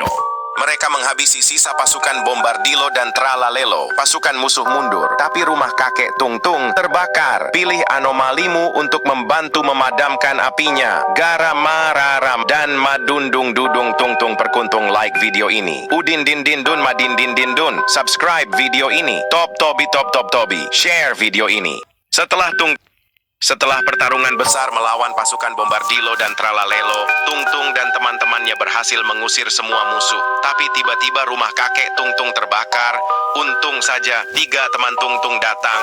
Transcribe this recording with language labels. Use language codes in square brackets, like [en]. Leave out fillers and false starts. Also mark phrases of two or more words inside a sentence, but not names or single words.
[id] Mereka menghabisi sisa pasukan Bombardilo dan Tralalelo. Pasukan musuh mundur, tapi rumah kakek Tung Tung terbakar. Pilih anomalimu untuk membantu memadamkan apinya. Garam mararam dan madundung dudung Tung Tung perkuntung. Like video ini. Udin din din dun madin din din dun. Subscribe video ini. Top Tobi. Share video ini. Setelah pertarungan besar melawan pasukan Bombardilo dan Tralalelo, Tung Tung dan teman-temannya berhasil mengusir semua musuh. Tapi tiba-tiba rumah kakek Tung Tung terbakar. Untung saja 3 teman Tung Tung datang.